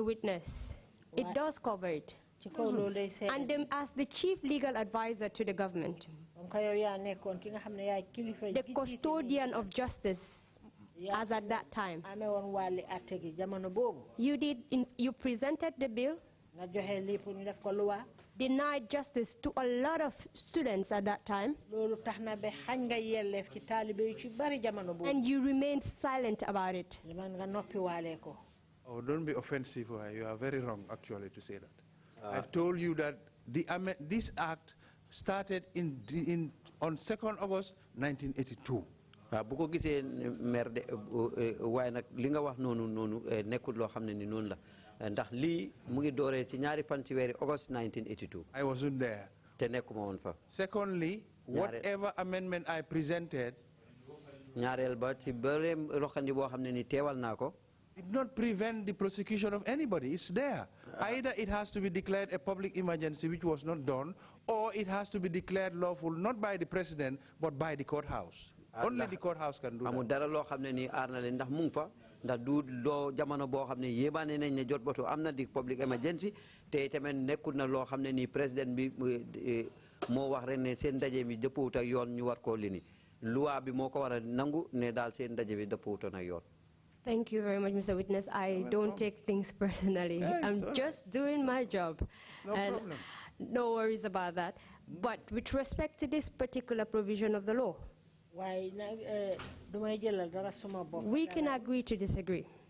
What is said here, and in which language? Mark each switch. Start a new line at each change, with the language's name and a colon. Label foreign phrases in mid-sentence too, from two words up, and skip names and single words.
English: Witness, it does cover it. And as the chief legal advisor to the government, the custodian of justice, as at that time, you presented the bill, denied justice to a lot of students at that time, and you remained silent about it. Oh, don't be offensive. You are very wrong, actually, to say that. I've told you that this act started on 2nd August 1982.
Wolof: bu ko gisee maire de waaye nag li nga wax noonu nekkul loo xam ne ni noonu la ndax lii mu ngi dooree ci ñaari fan ci weeri August 1982.
English: I wasn't there.
Wolof: te nekkuma woon fa.
English: Secondly, whatever amendment I presented,
Wolof: ñaareel ba ci bëreem roxandi boo xam ne ni teewal naa ko.
English: did not prevent the prosecution of anybody. It's there. Either it has to be declared a public emergency, which was not done, or it has to be declared lawful not by the president but by the courthouse. Only the courthouse can do that.
Wolof: amul dara loo xam ne ni aar na leen ndax mu ngi fa ndax du loo jamono boo xam ne yéebaane nañ ne jot batu am na di
English: public emergency
Wolof: te tamit nekkul na loo xam ne ni président bi moo wax rek ne seen ndaje mi dëppwut ak yoon ñu war koo lini loi bi moo ko war a nangu ne daal seen ndaje bi dëppwutoon ak yoon.
English: Thank you very much, Mr. Witness. I don't take things personally. I'm just doing my job. No problem. No worries about that. But with respect to this particular provision of the law, we can agree to disagree.